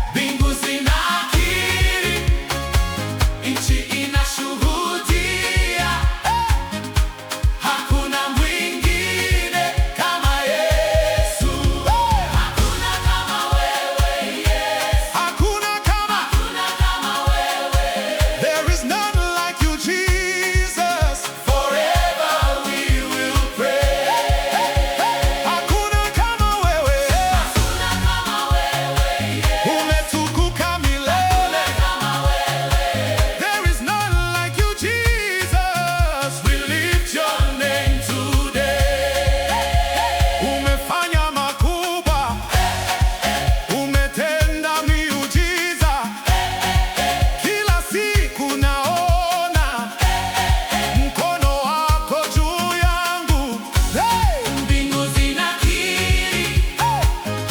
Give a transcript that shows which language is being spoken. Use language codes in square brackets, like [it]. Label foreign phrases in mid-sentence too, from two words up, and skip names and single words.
[sw] Mbingu zinakiri, nchi inashuhudia. Hey! Hakuna mwingine kama Yesu. Hakuna kama wewe, Yesu. Hakuna kama, hakuna kama wewe. [en] There is none like you, Jesus. Forever we will pray. [sw] Hakuna kama wewe. Hakuna kama wewe, Yesu. Umetukuka milele. Hakuna kama wewe. [en] There is none like you, Jesus. We lift your name today. [sw] Umefanya makubwa. Umetenda miujiza. Kila siku naona mkono wako juu yangu. Hey! Mbingu zinakiri. Hey!